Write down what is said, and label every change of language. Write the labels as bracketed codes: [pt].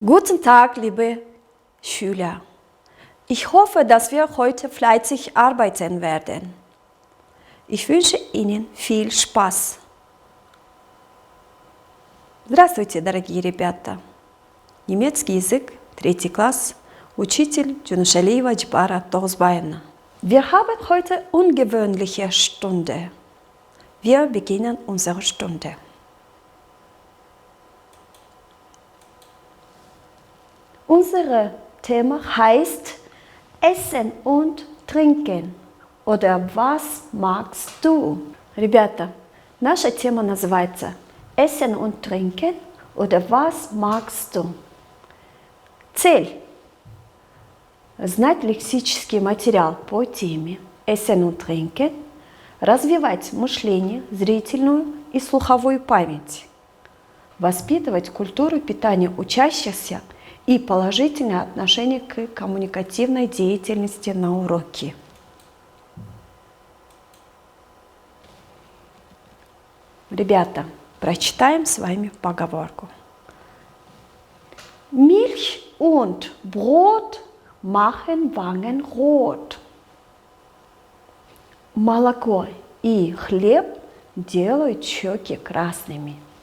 [de] Guten Tag, liebe Schüler. Ich hoffe, dass wir heute fleißig arbeiten werden. Ich wünsche Ihnen viel Spaß. [ru] Здравствуйте, дорогие ребята! Немецкий язык, 3 класс, учитель Джунушалиева Джбара Тогзбаевна. [de] Wir haben heute ungewöhnliche Stunde. Wir beginnen unsere Stunde. Unser Thema heißt Essen und Trinken. Oder was magst du? [ru] Ребята, наша тема называется [de] Essen und Trinken oder was magst du? [ru] Цель – знать лексический материал по теме Essen und Trinken, развивать мышление, зрительную и слуховую память, воспитывать культуру питания учащихся и положительное отношение к коммуникативной деятельности на уроке. Ребята, прочитаем с вами поговорку. [de] Milch und Brot machen Wangen rot. [ru] Молоко и хлеб делают щеки красными.